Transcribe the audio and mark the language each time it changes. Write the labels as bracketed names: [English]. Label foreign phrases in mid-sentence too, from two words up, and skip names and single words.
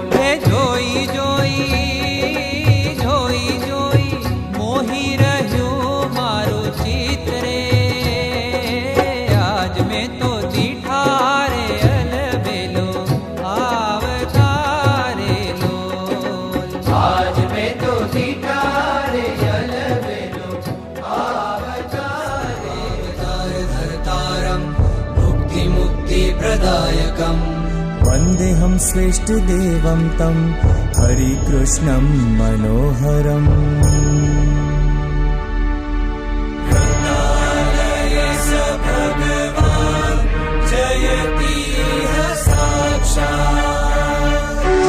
[Gujarati] હે જોઈ જોઈ જોઈ જોઈ મોહી રહ્યો મારો ચિત રે। આજ મેં તો દીઠા રે અલબેલો અવતારે લોલ। આજ મેં તો દીઠા રે અલબેલો અવતારે। [Sanskrit] धर्तारं मुक्तिप्रदायकम् वन्देऽहं श्रेष्ठदेवं तं हरिकृष्णं मनोहरम्। भगवान् जयति साक्षात्।